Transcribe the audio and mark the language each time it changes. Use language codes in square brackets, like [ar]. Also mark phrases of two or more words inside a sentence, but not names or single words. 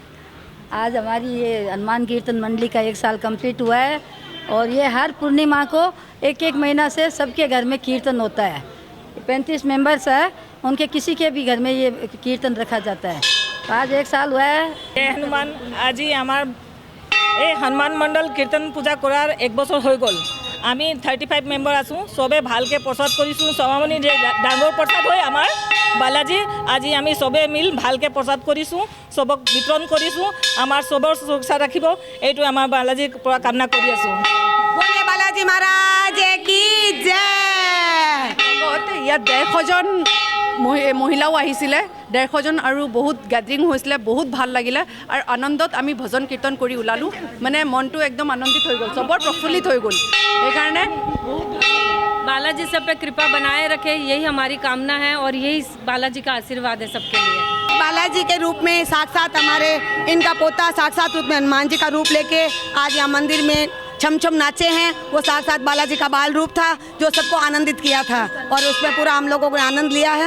[hi] आज हमारी ये हनुमान कीर्तन मंडली का 1 साल कंप्लीट हुआ है और ये हर पूर्णिमा को 1 महीना से सबके घर में कीर्तन होता है। 35 मेंबर्स है, उनके किसी के भी घर में ये कीर्तन रखा जाता है। आज 1 साल हुआ है। जय हनुमान। आज हमार [as] এই হনুমান মণ্ডল কীৰ্তন পূজা কৰাৰ 1 বছৰ হৈ গ'ল। আমি 35 মেম্বাৰ আছোঁ, চবে ভালকৈ প্ৰচাৰ কৰিছোঁ। 1.25 মনি ডাঙৰ প্ৰচাৰ হয় আমাৰ বালাজী। আজি আমি চবে মিল ভালকৈ প্ৰচাৰ কৰিছোঁ, চবক বিতৰণ কৰিছোঁ। আমাৰ চবৰ সুৰক্ষা ৰাখিব, এইটো আমাৰ বালাজীৰ পৰা কামনা কৰি আছোঁ। [hi] बोले बालाजी महाराज की जय। [as] ইয়াত 150জন মহিলাও আহিছিলে, 150জন আৰু বহুত গেদাৰিং হৈছিলে, বহুত ভাল লাগিলে আৰু আনন্দত আমি ভজন কীৰ্তন কৰি ওলালোঁ। মানে মনটো একদম আনন্দিত হৈ গ'ল, চবৰ প্ৰফুল্লিত হৈ গ'ল। সেইকাৰণে [hi] बालाजी सब पे कृपा बनाए रखे, यही हमारी कामना है और यही बालाजी का आशीर्वाद है सबके लिए। बालाजी के रूप में साक्षात हमारे इनका पोता साक्षात रूप में हनुमान जी का रूप लेके आज यहाँ मंदिर में छम छम नाचे हैं। वो साक्षात बालाजी का बाल रूप था जो सबको आनंदित किया था और उसमें पूरा हम लोगों को आनंद लिया है।